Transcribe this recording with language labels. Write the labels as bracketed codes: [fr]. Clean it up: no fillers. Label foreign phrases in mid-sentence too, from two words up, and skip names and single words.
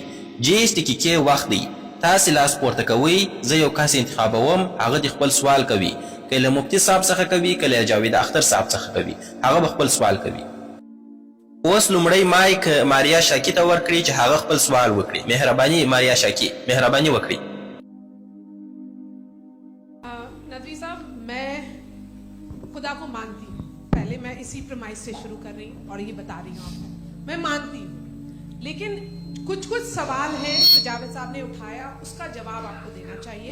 [ps] 30 دقیقې وخت دی. تاسې لاس پورته کوئ. زه یو کس انتخابوم، هغه د خپل سوال کوي. که له مفتي صاحب څخه کوي، که له جاوید اختر صاحب څخه کوي، هغه به خپل سوال کوي. اوس لومړی مایک ماریا شاکی ته ورکړئ چې هغه خپل سوال وکړي. مهرباني ماریا شاکی، مهرباني وکړئ. [hi] नदवी साहब, मैं खुदा को मानती हूँ. पहले मैं इसी प्रमाइस से शुरू कर रही हूँ और ये बता रही हूँ आपको, मैं मानती हूँ. लेकिन कुछ सवाल हैं जो जावेद साहब ने उठाया, उसका जवाब आपको देना चाहिए.